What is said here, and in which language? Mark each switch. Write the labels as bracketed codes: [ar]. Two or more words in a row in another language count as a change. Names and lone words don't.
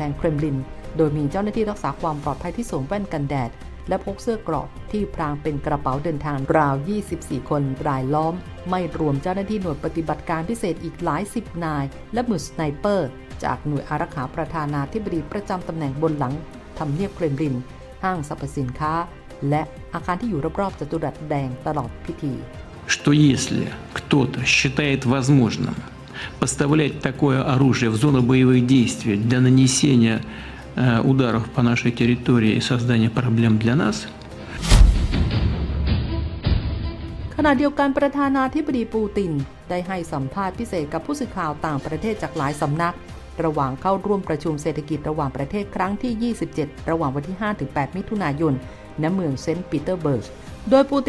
[th] งเครมลินโดยมีเจ้าหน้าที่รักษาความปลอดภัยที่สวมแว่นกันแดดและพกเสื้อเกราะที่พรางเป็นกระเป๋าเดินทางราว 24 คนรายล้อมไม่รวมเจ้าหน้าที่หน่วยปฏิบัติการพิเศษอีกหลายสิบนายและมือสไนเปอร์จากหน่วยอารักขาประธานาธิบดีประจำตำแหน่งบนหลังทำเนียบเครมลินห้างสรรพสินค้าและอาคารที่อยู่รอบๆจัตุรัสแดงตลอดพิธี [ru] Что если кто-то считает возможным поставлять такое оружие в зону боевых действий для нанесения ударов по нашей территории и создания проблем для нас. [th] ขณะเดียวกันประธานาธิบดีปูตินได้ให้สัมภาษณ์พิเศษกับผู้สื่อข่าวต่างประเทศจากหลายสำนักระหว่างเข้าร่วมประชุมเศรษฐกิจระหว่างประเทศครั้งที่ 27 ระหว่างวันที่ 5-8 มิถุนายนณเมืองเซนต์ปีเตอร์เบิร์กโดยปูติ